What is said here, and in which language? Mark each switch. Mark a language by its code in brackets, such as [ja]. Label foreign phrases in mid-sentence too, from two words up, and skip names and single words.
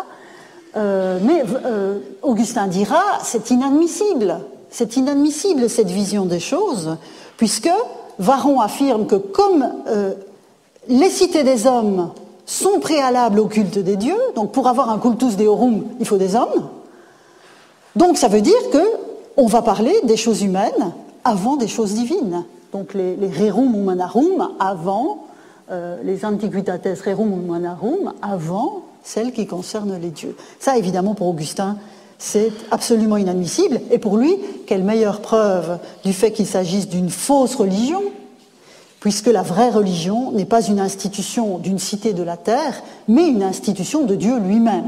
[fr] Mais Augustin dira, c'est inadmissible cette vision des choses, puisque Varron affirme que comme les cités des hommes sont préalables au culte des dieux, donc pour avoir un [la] cultus deorum, [fr] il faut des hommes, donc ça veut dire qu'on va parler des choses humaines avant des choses divines. Donc les [la] rerum humanarum [fr] avant, les [la] antiquitates rerum humanarum [fr] avant celles qui concernent les dieux. Ça, évidemment, pour Augustin, C'est absolument inadmissible. Et pour lui, quelle meilleure preuve du fait qu'il s'agisse d'une fausse religion, puisque la vraie religion n'est pas une institution d'une cité de la terre, mais une institution de Dieu lui-même.